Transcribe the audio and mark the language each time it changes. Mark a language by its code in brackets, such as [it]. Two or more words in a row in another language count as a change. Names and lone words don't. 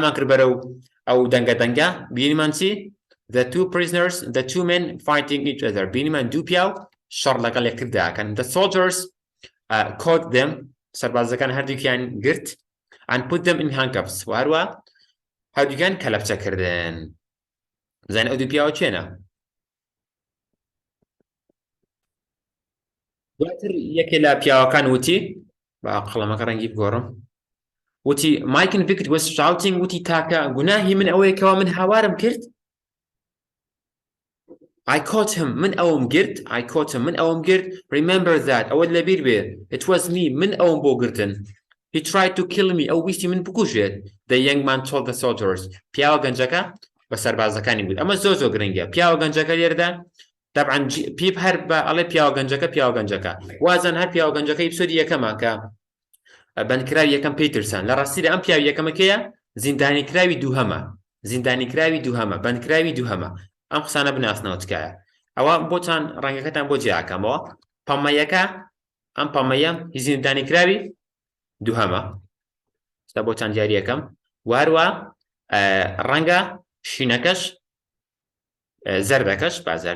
[ckb] رامان کرد بەرەو أو دنگا بينمان چی [en] the two prisoners the two men fighting each other [ckb] بينمان دو پیاو شر لەگەڵ یەکتردا کەن [en] the soldiers caught them [ckb] سەربازەکان هەردووکیان گرت [en] and put them in handcuffs [ckb] وهروە هەردووکیان کەلەپچەکردن زانین ئەو دوو پیاوە چێنە دواتر یەکێ لە پیاوەکان وتی با قەڵەمەکە ڕەنگی بگۆڕم وتی [en] my convict was shouting [ckb] وتی تاکە گوناهی من ئەوەیە کەوا من هاوارم کرد [en] I caught him [ckb] من ئەوم گرت [en] remember that [ckb] ئەوە لەبیر بێ [en] it was me [ckb] من ئەوم بۆ گرتن [en] he tried to kill me [ckb] ئەو ویستی من بکوژێت [en] the young man told the soldiers [ckb] پیاوە گەنجەکە بە سەربازەکانی بود ئەمە زۆر گرنگە پیاوە گەنجەکە لێرەدا طبعا پیپ هەر بە ئەڵێ پیاوە گەنجەکە وازان هەر پیاوە گەنجەکە ئیپسۆدی یەکەمە کە بەندکراوی یەکەم پیترسن لە ڕاستیدا ئەم پیاوی یەکەمە کێیە زیندانی کراوی دووهەمە بەندکراوی دووهەمە ئەم قسانە بناسنەوە تکایە ئەوە بۆتان ڕەنگەکەتان بۆ جیاکەمەوە پەمەیەکە ئەم پەمەیە هی زیندانی کراوی دووهەمە ستا بۆتان دیاری یەکەم واروە ڕەنگە شینەکەش زەربەکەش بازار